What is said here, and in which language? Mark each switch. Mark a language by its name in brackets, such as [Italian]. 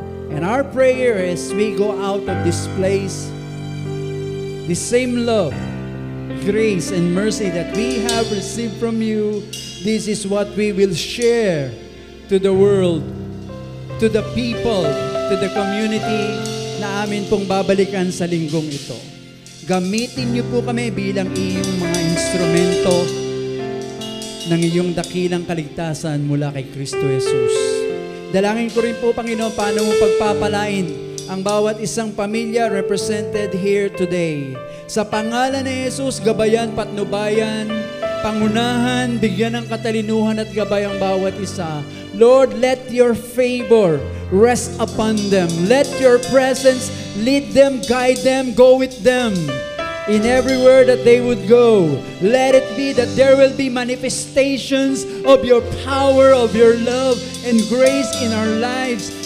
[English] And our prayer as we go out of this place, the same love, grace, and mercy that we have received from you, this is what we will share to the world, to the people, to the community [Filipino] na amin pong babalikan sa linggong ito. Gamitin niyo po kami bilang iyong mga instrumento ng iyong dakilang kaligtasan mula kay Kristo Jesus. Dalangin ko rin po, Panginoon, paano mo pagpapalain ang bawat isang pamilya [English] represented here today. [Filipino] Sa pangalan ni Jesus, gabayan, patnubayan, pangunahan, bigyan ng katalinuhan at gabay ang bawat isa. [English] Lord, let your favor rest upon them. Let your presence lead them, guide them, go with them. In everywhere that they would go, let it be that there will be manifestations of your power, of your love and grace in our lives.